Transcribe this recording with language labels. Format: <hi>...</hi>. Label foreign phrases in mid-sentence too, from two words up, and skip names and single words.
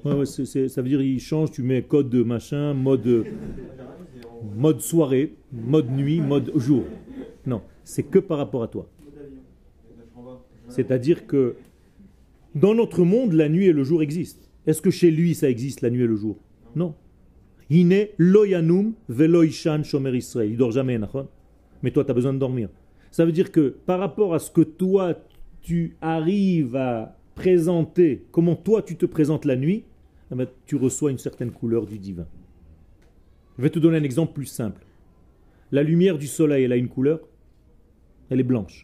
<fr>Ouais, ça veut dire il change, tu mets code de machin, mode soirée, mode nuit, mode jour. Non, c'est que par rapport à toi. C'est-à-dire que dans notre monde, la nuit et le jour existent. Est-ce que chez lui, ça existe, la nuit et le jour? Non.</fr> <he>הנה לא ינום ולא יישן שומר ישראל.</he> <fr>Il dort jamais, nachon. Mais toi, tu as besoin de dormir. Ça veut dire que par rapport à ce que toi, tu arrives à présenter, comment toi, tu te présentes la nuit, eh bien, tu reçois une certaine couleur du divin. Je vais te donner un exemple plus simple. La lumière du soleil, elle a une couleur, elle est blanche.</fr>